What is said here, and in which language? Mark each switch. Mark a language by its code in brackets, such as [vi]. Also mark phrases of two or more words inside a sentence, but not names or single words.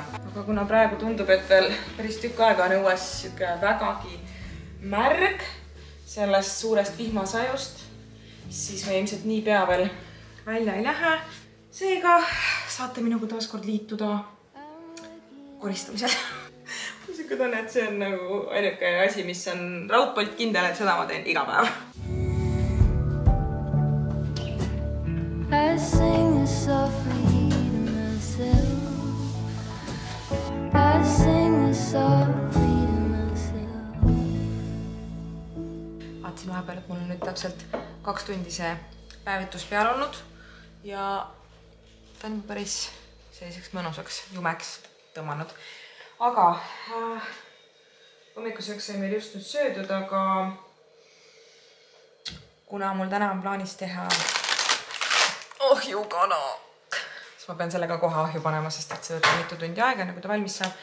[et] Aga kuna praegu tundub, et veel päris tükk aega on õues vägagi märg sellest suurest vihmasajust, siis me ilmselt nii pea veel välja ei lähe. Seega saate minuga taaskord liituda koristamisel. Mul siuke tunne, et see on nagu ainuke asi, mis on raudpolt kindel, et seda ma teen iga päev. [en] I sing softly to myself. I sing softly to myself. [et] Vaatasin vahepeal, et mul on nüüd täpselt 2 tundi see päevitus peal olnud ja ta on päris selliseks mõnusaks jumeks tõmmanud. Aga hommikuseks sai meil just nüüd söödud, aga kuna mul täna on plaanis teha ahjukana, siis ma pean sellega kohe ahju panema, sest et see võtab mitu tundi aega, nagu ta valmis saab.